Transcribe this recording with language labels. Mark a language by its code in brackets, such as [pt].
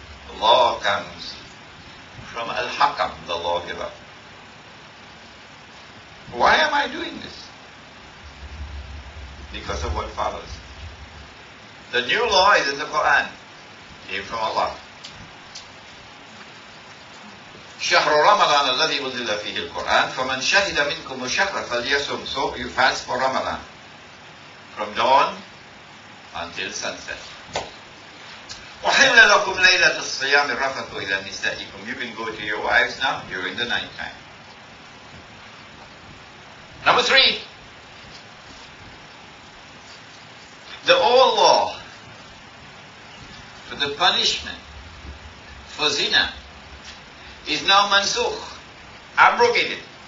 [en] The law comes from Al-Hakam, the lawgiver. Why am I doing this? Because of what follows. The new law is in the Qur'an. Came from Allah. [ar] شهر رمضان الذي أنزل فيه القرآن فمن شهد منكم الشهر فليصم. [en] So you fast for Ramadan from dawn until sunset. [ar] وحل لكم ليلة الصيام الرفث إلى نسائكم. [en] You can go to your wives now during the night time. Number 3, the old law for the punishment for zina is now mansukh, abrogated.